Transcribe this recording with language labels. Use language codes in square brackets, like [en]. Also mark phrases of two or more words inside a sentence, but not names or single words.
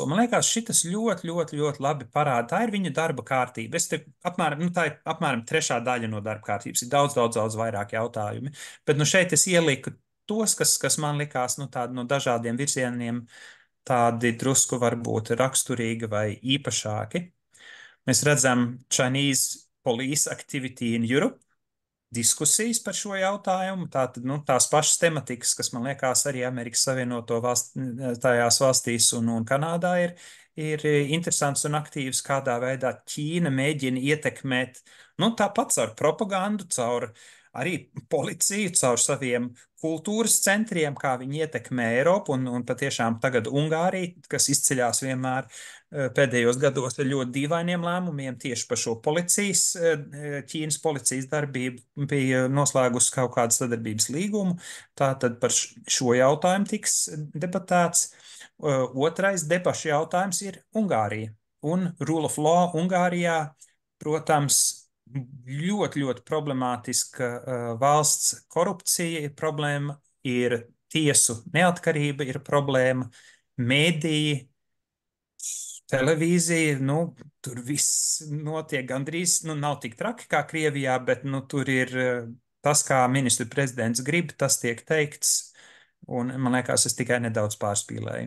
[lv] Man liekas, šitas ļoti, ļoti, ļoti labi parāda. Tā ir viņa darba kārtība. Tā ir apmēram trešā daļa no darba kārtības. Ir daudz vairāk jautājumi. Bet šeit es ieliku tos, kas man likās tādi no dažādiem virzieniem, tādi drusku varbūt raksturīgi vai īpašāki. Mēs redzam [en] Chinese police activity in Europe. [lv] diskusijas par šo jautājumu. Tātad, tās pašas tematikas, kas man liekas arī Amerikas tajās valstīs un Kanādā ir interesants un aktīvs, kādā veidā Ķīna mēģina ietekmēt, tāpat caur propagandu, caur arī policiju, caur saviem kultūras centriem, kā viņi ietekmē Eiropu un patiešām tagad Ungārija, kas izceļās vienmēr pēdējos gados ar ļoti dīvainiem lēmumiem tieši par šo Ķīnas policijas darbību bija noslēgusi kaut kādu sadarbības līgumu. Tātad par šo jautājumu tiks debatēts. Otrais debašu jautājums ir Ungārija. Un [en] rule of law [lv] Ungārijā, protams, ļoti, ļoti problemātiska valsts korupcija ir problēma, ir tiesu neatkarība ir problēma, mēdīji, televīzija, tur viss notiek gandrīz, nav tik traki kā Krievijā, bet tur ir tas, kā ministru prezidents grib, tas tiek teikts, un man liekas, es tikai nedaudz pārspīlēju.